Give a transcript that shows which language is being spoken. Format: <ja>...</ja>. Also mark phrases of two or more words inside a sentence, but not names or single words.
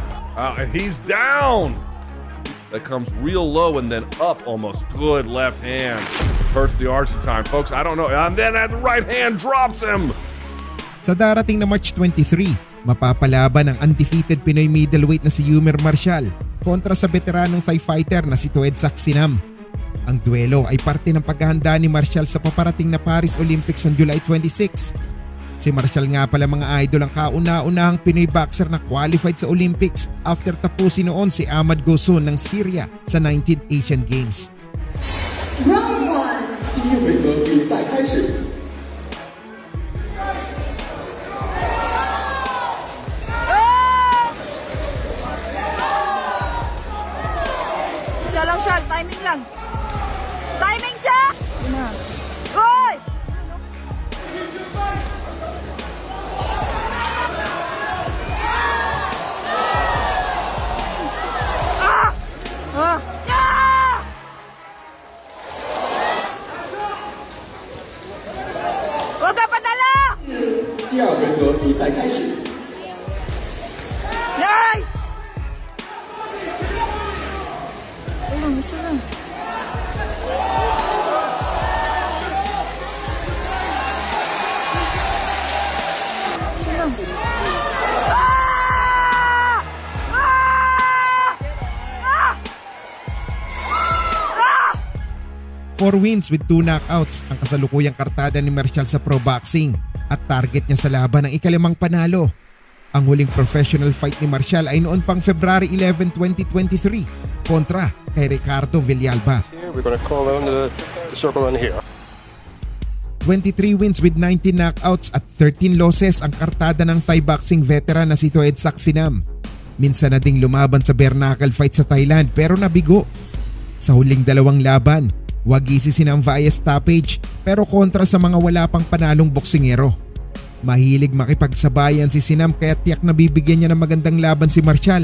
<en>And he's down. That comes real low and then up almost. Good left hand. Hurts the Argentine. Folks, I don't know. And then at the right hand drops him.</en> <tl>Sa darating na March 23, mapapalaban ang undefeated Pinoy middleweight na si Yumer Marcial kontra sa veteranong Thai fighter na si Tuedssak Sinam. Ang duelo ay parte ng paghahanda ni Marcial sa paparating na Paris Olympics</tl> <en>on July 26.</en> <tl>Si Marcial nga pala mga idol ang kauna-unahang Pinoy boxer na qualified sa Olympics after tapusin noon si Ahmad Gosson ng Syria sa 19th Asian Games.</tl> <zh>Round 1，第一回合比赛开始。</zh> <tl>Isa lang siya, timing lang. Timing siya! Goy! Ah! Ah! Ah! Huwag ka padala!</tl> <zh>第二回合比赛开始。</zh> <tl>Nice! Isa lang. Isa lang. Ah! Ah! Ah! Ah!</tl> <en>4 wins with 2 knockouts</en> <tl>ang kasalukuyang kartada ni Marcial sa pro boxing at target niya sa laban ang ikalimang panalo. Ang huling professional fight ni Marcial ay noon pang February 11, 2023 kontra kay Ricardo Villalba.</tl> <en>We're going to call on the circle on here. 23 wins with 19 knockouts</en> <tl>at 13 losses ang kartada ng</tl> <en>Thai boxing veteran</en> <tl>na si Tuedssak Sinam. Minsan na ding lumaban sa bare knuckle fight sa Thailand pero nabigo. Sa huling dalawang laban, wagi si Sinam</tl> <en>via stoppage</en> <tl>pero kontra sa mga wala pang panalong boksingero. Mahilig makipagsabayan si Sinam kaya tiyak na bibigyan niya ng magandang laban si Marcial.</tl>